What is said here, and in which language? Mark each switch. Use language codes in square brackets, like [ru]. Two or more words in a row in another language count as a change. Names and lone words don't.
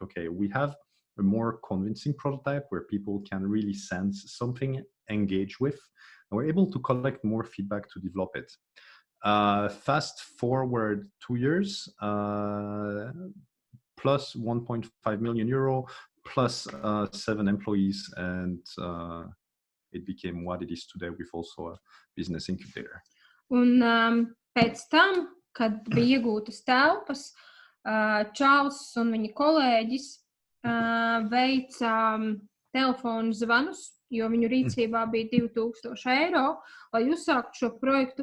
[en] Okay, we have a more convincing prototype where people can really sense something, engage with, and we're able to collect more feedback to develop it. Fast forward 2 years, plus €1.5 million, plus 7 employees, and it became what it is today with also a business incubator. [lv] Un pēc tam, kad bija iegūtas telpas, Čārlzs un viņa kolēģis veica telefonu zvanus, jo viņu rīcībā bija €2,000, lai uzsāktu šo projektu.